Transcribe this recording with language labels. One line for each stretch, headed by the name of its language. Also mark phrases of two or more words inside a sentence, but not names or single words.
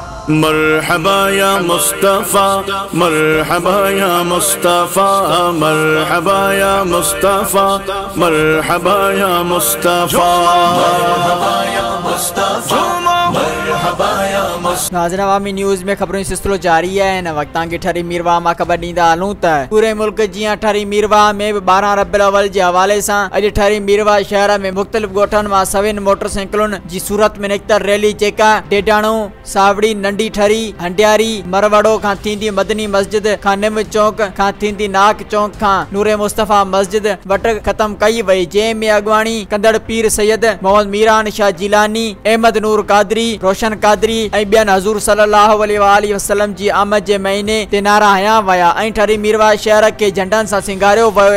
Arabic: مرحبا یا مصطفیٰ مرحبا یا مصطفیٰ مرحبا یا مصطفیٰ مرحبا یا مصطفیٰ مرحبا یا مصطفیٰ مرحبا یا مصطفیٰ
Sindhi: नाज़रीन अवामी न्यूज़ में खबरों सिलसिलो जारी है। इन वक्तां की ठरी मीरवाह मां ख़बर ॾींदा हलूं त पूरे मुल्क जियां ठरी मीरवाह में 12 रबीउ अव्वल जे हवाले सां अॼु ठरी मीरवाह शहर में मुख़्तलिफ़ ॻोठनि मां सविन मोटरसाइकिलुनि जी सूरत में निकितल रैली जेका डेडाणो सावड़ी नंढी ठरी हंडियारी मरवड़ो खां थींदी मदनी मस्जिद खां निम चौक खां थींदी नाक चौक खां नूरे मुस्तफ़ा मस्जिद वटि ख़त्म कई वई, जंहिं में अॻवानी कंदड़ पीर सैयद मोहम्मद मीरान शाह जिलानी अहमद नूर कादरी रोशन कादरी ऐं ॿियनि हज़ूर
Arabic: صلى الله عليه وسلم
Sindhi: जी आमद जे महीने ते नारा हया विया ऐं ठरी मीरवाह शहर के झंडनि सां सिंगारियो वियो।